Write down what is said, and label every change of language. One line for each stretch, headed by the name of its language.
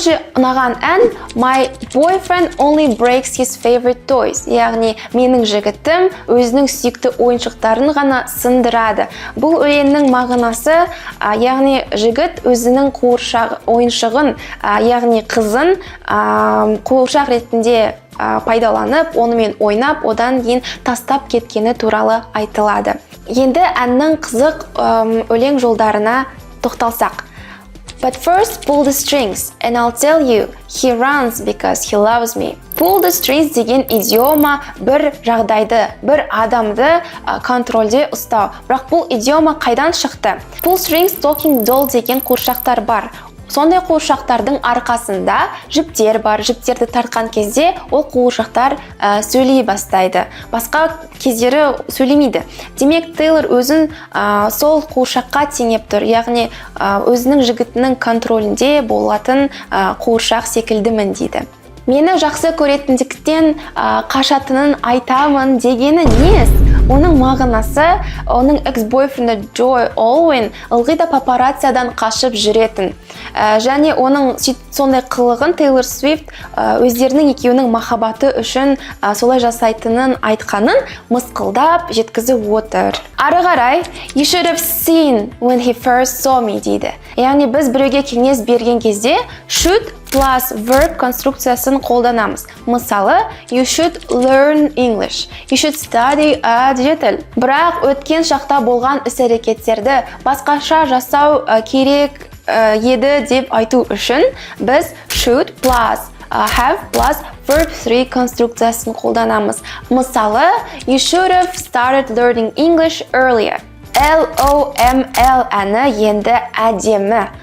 Kazakh: екінші ұнаған ән
English: My boyfriend only breaks his favorite toys.
Kazakh: Яғни менің жігітім өзінің сүйікті ойыншықтарын ғана сындырады. Бұл өлеңнің мағынасы, яғни жігіт өзінің ойыншығын, яғни қызын қуыршақ ретінде пайдаланып, онымен ойнап, одан кейін тастап кеткені туралы айтылады. Енді әннің қызық өлең жолдарына тоқталсақ.
English: But first pull the strings and I'll tell you he runs because he loves me.
Kazakh: Pull the strings деген идиома бір жағдайды, бір адамды контрольде ұстау. Бірақ бұл идиома қайдан шықты? Pull strings talking doll деген қуыршақтар бар. Сондай қуыршақтардың арқасында жіптер бар. Жіптерді тартқан кезде ол қуыршақтар сөйлей бастайды. Басқа кездері сөйлемейді. Демек, Тейлор өзін сол қуыршаққа теңеп тұр. Яғни өзінің жігітінің контролінде болатын қуыршақ секілдімін дейді. Мені жақсы көретіндіктен қашатынын айтамын дегені нес? Оның мағынасы, оның экс-бойфренді Joy Alwyn ылғи да папарацциядан қашып жүретін. Және оның сондай қылығын Тейлор Свифт өздерінің екеуінің махаббаты үшін солай жасайтынын айтқанын мысқылдап жеткізіп отыр. Ары қарай,
English: You should have seen when he first saw me
Kazakh: дейді. Яғни біз біреуге кеңес берген кезде should plus verb конструкциясын қолданамыз. Мысалы,
English: you should learn English. You should study
Kazakh: жетіл. Бірақ өткен шақта болған іс-әрекеттерді басқаша жасау керек еді деп айту үшін біз should plus have plus verb 3 конструкциясын қолданамыз. Мысалы,
English: you should have started learning English earlier.
Kazakh: LOML әні енді әдемі.